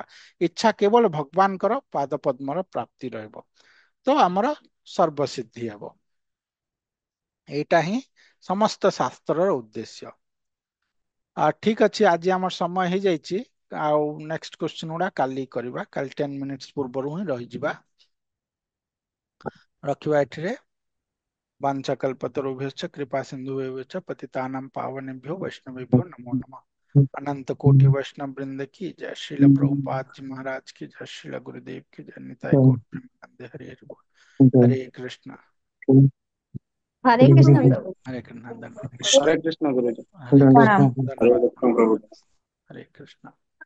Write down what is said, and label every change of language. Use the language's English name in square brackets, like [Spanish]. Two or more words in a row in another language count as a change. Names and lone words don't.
[Odia] ଇଚ୍ଛା କେବଳ ଭଗବାନଙ୍କର ପାଦ ପଦ୍ମର ପ୍ରାପ୍ତି ରହିବ, ତ ଆମର ସର୍ବସିଦ୍ଧି ହେବ। ଏଇଟା ହିଁ ସମସ୍ତ ଶାସ୍ତ୍ରର ଉଦ୍ଦେଶ୍ୟ। ଠିକ ଅଛି, ଆଜି ଆମର ସମୟ ହେଇଯାଇଛି। ଆଉ [English] next question [Odia] ଗୁଡା କାଲି କରିବା, କାଲି 10 ମିନିଟ୍ସ ପୂର୍ବରୁ ହିଁ ରହିଯିବା। ରଖିବା ଏଠିରେ। [Sanskrit] वाञ्छाकल्पतरुभ्यश्च कृपा सिन्धुभ्यश्च पतितानां पावनेभ्यो वैष्णवेभ्यो नमो नमः। [Hindi] अनंत कोटि वैष्णव वृंद की जय। श्रील प्रभुपाद जी महाराज की जय। श्रील गुरुदेव की जय। निताय गौर प्रेमानंद। हरे हरे बोल। हरे कृष्णा। हरे कृष्ण प्रभु। हरे कृष्णा। हरे कृष्ण गुरुजी। हरे कृष्णा। प्रणाम। धन्यवाद। हरे कृष्ण प्रभु। हरे कृष्णा।